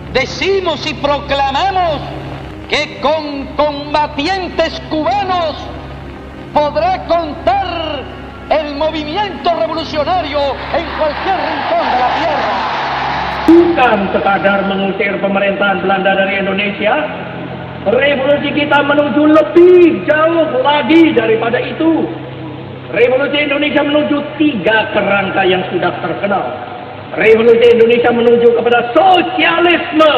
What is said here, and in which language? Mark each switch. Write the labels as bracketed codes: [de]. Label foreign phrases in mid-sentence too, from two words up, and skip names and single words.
[es] decimos y proclamamos que con combatientes cubanos podrá contar el movimiento revolucionario en cualquier rincón de la tierra. [id] Bukan sekadar mengusir pemerintahan Belanda dari Indonesia, revolusi kita menuju lebih jauh lagi daripada itu. Revolusi Indonesia menuju 3 kerangka yang sudah terkenal. Revolusi Indonesia menuju kepada sosialisme.